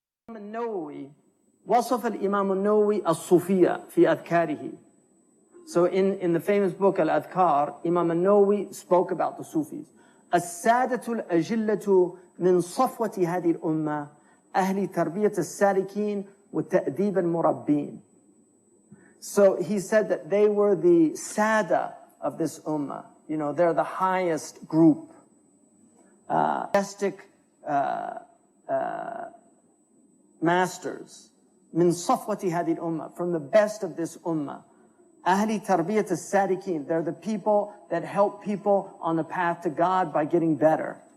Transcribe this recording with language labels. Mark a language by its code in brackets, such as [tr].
[ar] النووي وصف الإمام النووي الصوفية في أذكاره. [en] So in the famous book Al-Adhkar, Imam al-Nawawi spoke about the Sufis. [ar] السادة الأجلة من صفوة هذه الأمة أهل تربية السالكين وتأديب المربين. [en] So he said that they were the sada of this ummah. You know, they're the highest group. Majestic masters. [ar] من صفوة هذه الأمة, [en] from the best of this ummah. [ar] أهل تربية السالكين, [en] they're the people that help people on the path to God by getting better.